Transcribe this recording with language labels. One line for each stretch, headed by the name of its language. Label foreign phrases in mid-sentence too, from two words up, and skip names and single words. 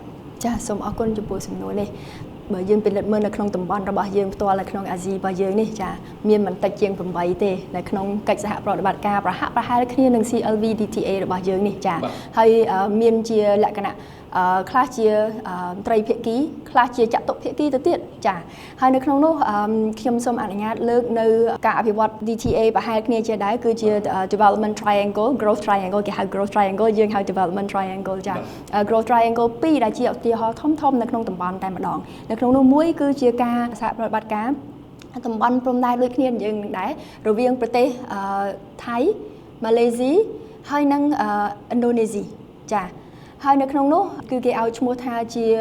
Khmer: ចាសូមអរគុណចំពោះសំណួរនេះបើយើងពិនិត្យមើលនៅក្នុងតំបន់របស់យើងផ្ទាល់នៅក្នុងអាស៊ីរបស់យើងនេះចាមានមិនតិចជាង8ទេនៅក្នុងកិច្ចសហប្រតិបត្តិការប្រហែ លគ្នានឹង CLV DTA របស់យើងនេះចាហើយមានជាលក្ខណៈខ្លះជាត្រីភាគីខ្លះជាចតុភាគីទៅទៀតចា ហើយនៅក្នុងនោះខ្ញុំសូមអនុញ្ញាតលើកនៅការអភិវឌ្ឍ DTA ប្រហែលគ្នាជាដែរគឺជា
English: development triangle growth triangle
Khmer: គេហៅ
English: growth triangle
Khmer: យើងហៅ
English: development triangle
Khmer: ចា
English: growth triangle 2
Khmer: ដែលជាឧទាហរណ៍ធំនៅក្នុងតំបន់តែម្ដងនៅក្នុងនោះមួយគឺជាការសហប្រតិបត្តិការតំបន់ព្រំដែនដូចគ្នាយើងនឹងដែររវាងប្រទេសថៃម៉ាឡេស៊ីហើយនិងឥណ្ឌូនេស៊ីចាហើយនៅក្នុងនោះគឺគេឲ្យឈ្មោះថាជា